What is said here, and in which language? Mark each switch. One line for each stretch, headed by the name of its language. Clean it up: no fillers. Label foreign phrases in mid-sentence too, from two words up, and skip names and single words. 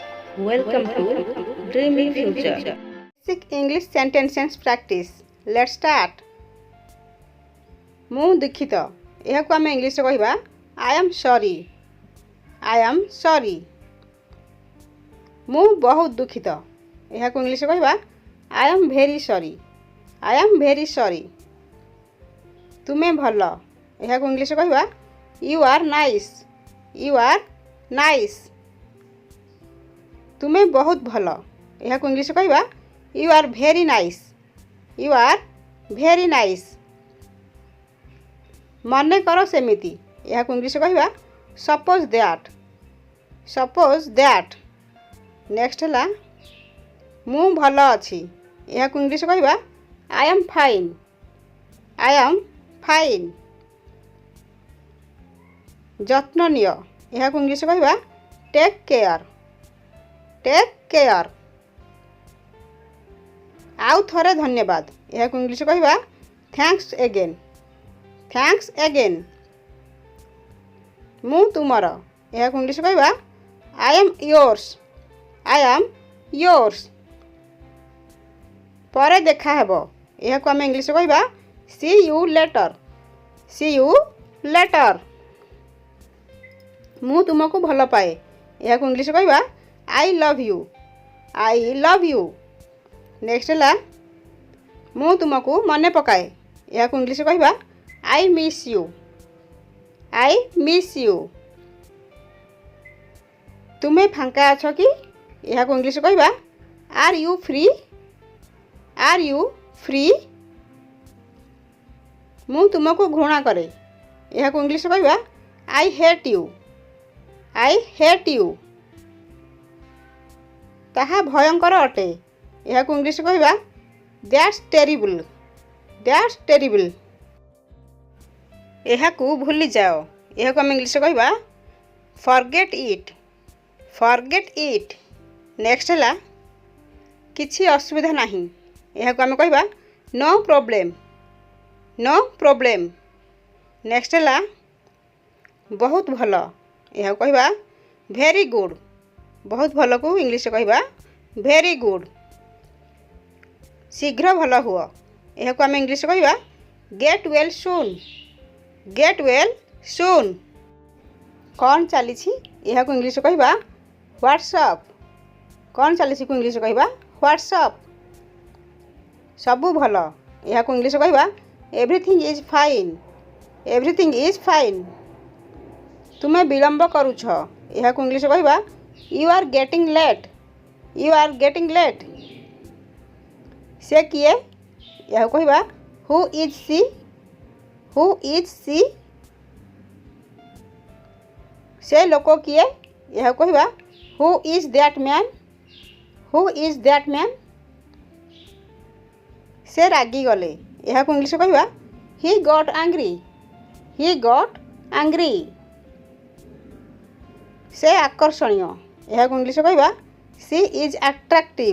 English: Welcome to Dreamy Future. Basic English sentences practice. Let's start.
Odia: ମୁଁ ଦୁଃଖିତ ଏହାକୁ ଆମେ ଇଂଲିଶରେ କହିବା
English: I am sorry. I am sorry.
Odia: ମୁଁ ବହୁତ ଦୁଃଖିତ ଏହାକୁ ଇଂଲିଶରେ କହିବା
English: I am very sorry. I am very sorry.
Odia: ତୁମେ ଭଲ ଏହାକୁ ଇଂଲିଶରେ କହିବା
English: You are nice. You are nice.
Odia: ତୁମେ ବହୁତ ଭଲ ଏହାକୁ ଇଂଲିଶରେ କହିବା
English: You are very nice. You are very nice.
Odia: ମନେ କର ସେମିତି ଏହାକୁ ଇଂଲିଶରେ କହିବା
English: Suppose that. Suppose that.
Odia: ନେକ୍ସଟ ହେଲା ମୁଁ ଭଲ ଅଛି ଏହାକୁ ଇଂଲିଶରେ କହିବା
English: I am fine. I am fine.
Odia: ଯତ୍ନ ନିଅ ଏହାକୁ ଇଂଲିଶରେ କହିବା
English: Take care. Take care.
Odia: ଆଉ ଥରେ ଧନ୍ୟବାଦ ଏହାକୁ ଇଂଲିଶରେ କହିବା
English: Thanks again. Thanks again.
Odia: ମୁଁ ତୁମର ଏହାକୁ ଇଂଲିଶରେ କହିବା
English: I am yours. I am yours.
Odia: ପରେ ଦେଖା ହେବ ଏହାକୁ ଆମେ ଇଂଲିଶରେ କହିବା
English: See you later. See you later.
Odia: ମୁଁ ତୁମକୁ ଭଲ ପାଏ ଏହାକୁ ଇଂଲିଶରେ କହିବା
English: I love you. I love you.
Odia: ନେକ୍ସଟ ହେଲା ମୁଁ ତୁମକୁ ମନେ ପକାଏ ଏହାକୁ ଇଂଲିଶରେ କହିବା
English: I miss you. I miss you.
Odia: ତୁମେ ଫାଙ୍କା ଅଛ କି ଏହାକୁ ଇଂଲିଶରେ କହିବା
English: Are you free? Are you free?
Odia: ମୁଁ ତୁମକୁ ଘୃଣା କରେ ଏହାକୁ ଇଂଲିଶରେ କହିବା
English: I hate you. I hate you.
Odia: ତାହା ଭୟଙ୍କର ଅଟେ ଏହାକୁ ଇଂଲିଶରେ କହିବା
English: That's terrible. That's terrible.
Odia: ଏହାକୁ ଭୁଲିଯାଅ ଏହାକୁ ଆମେ ଇଂଲିଶରେ କହିବା
English: Forget it. Forget it.
Odia: ନେକ୍ସଟ ହେଲା କିଛି ଅସୁବିଧା ନାହିଁ ଏହାକୁ ଆମେ କହିବା
English: No problem. No problem.
Odia: ନେକ୍ସଟ ହେଲା ବହୁତ ଭଲ ଏହାକୁ କହିବା
English: Very good.
Odia: ବହୁତ ଭଲକୁ ଇଂଲିଶରେ କହିବା
English: Very good.
Odia: ଶୀଘ୍ର ଭଲ ହୁଅ ଏହାକୁ ଆମେ ଇଂଲିଶରେ କହିବା
English: Get well soon. Get well soon.
Odia: କ'ଣ ଚାଲିଛି ଏହାକୁ ଇଂଲିଶରେ କହିବା
English: What's up.
Odia: କ'ଣ ଚାଲିଛିକୁ ଇଂଲିଶରେ କହିବା
English: What's up.
Odia: ସବୁ ଭଲ ଏହାକୁ ଇଂଲିଶରେ କହିବା
English: Everything is fine. Everything is fine.
Odia: ତୁମେ ବିଳମ୍ବ କରୁଛ ଏହାକୁ ଇଂଲିଶରେ କହିବା
English: You are getting late. You are getting late.
Odia: ସେ କିଏ ଏହାକୁ କହିବା
English: Who is she? Who is she?
Odia: ସେ ଲୋକ କିଏ ଏହାକୁ କହିବା
English: Who is that man? Who is that man?
Odia: ସେ ରାଗିଗଲେ ଏହାକୁ ଇଂଲିଶରେ କହିବା
English: He got angry. He got angry.
Odia: ସେ ଆକର୍ଷଣୀୟ ଏହାକୁ ଇଂଲିଶରେ କହିବା
English: She is attractive.